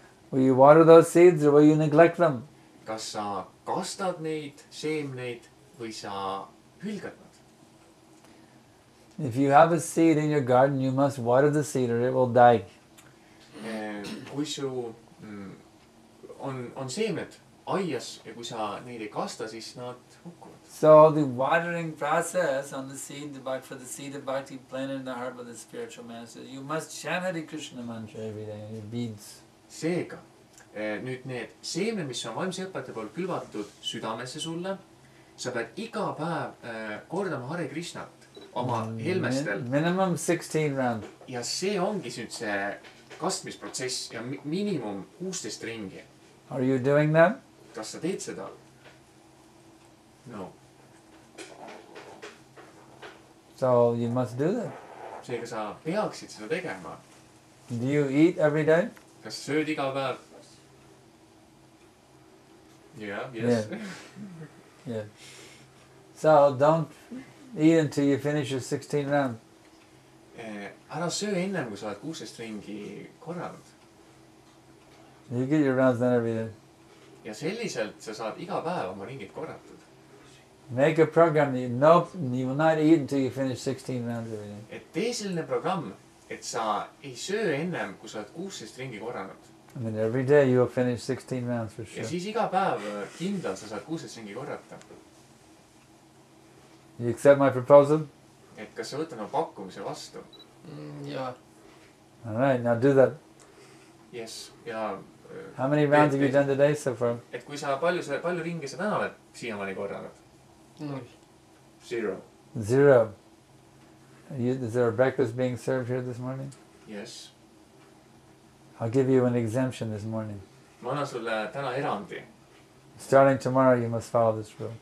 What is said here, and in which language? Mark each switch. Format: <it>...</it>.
<en>Will you water those seeds or will you neglect them?</en> <et>Kas sa kastad neid seemneid või sa hülgad nad?</et> <en>If you have a seed in your garden, you must water the seed or it will die.</en> <et>Kui su on seemned aias ja kui sa neid ei kasta, siis nad hukkuvad.</et> <en>So the watering process on the seed, for the seed of bhakti planted in the heart of the spiritual master, you must chant Hare Krishna mantra every day in your beads.</en> <et>Seega, nüüd need seemned, mis on vaimse õpetaja poolt külvatud südamesse sulle, sa pead iga päev kordama Hare Krishnat oma helmestel.</et> <en>Minimum 16 rounds.</en> <et>Ja see ongi nüüd see kastmisprotsess ja minimum 16 ringi.</et> <en>Are you doing that?</en> <et>Kas sa teed seda? No.</et> <en>So you must do that.</en> <et>Seega sa peaksid seda tegema.</et> <en>Do you eat every day?</en> <et>Kas sööd iga päev?</et> <en>Yeah, yes. Yeah. So don't eat until you finish your 16 rounds.</en> <et>Ära söö ennem, kui sa oled 16 ringi korranud.</et> <en>You get your rounds done every day.</en> <et>Ja selliselt sa saad iga päev oma ringid korratud.</et> <en>Make a program. You will not eat until you finish 16 rounds every day.</en> <et>Et tee selline programm, et sa ei söö ennem, kui sa oled 16 ringi korranud.</et> <en>I mean, every day you will finish 16 rounds for sure.</en> <et>Ja siis iga päev kindlalt sa saad 16 ringi korrata.</et> <en>You accept my proposal?</en> <et>Et kas sa võtad oma pakkumise vastu? Jaa.</et> <en>All right, now do that. Yes. Ja how many rounds have you done today so far?</en> <et>Et kui sa palju ringi sa täna oled siiamaani korranud? 0. 0.</et> <en>Is there a breakfast being served here this morning? Yes. I'll give you an exemption this morning.</en> <et>Ma annan sulle täna erandi.</et> <en>Starting tomorrow you must follow this rule.</en>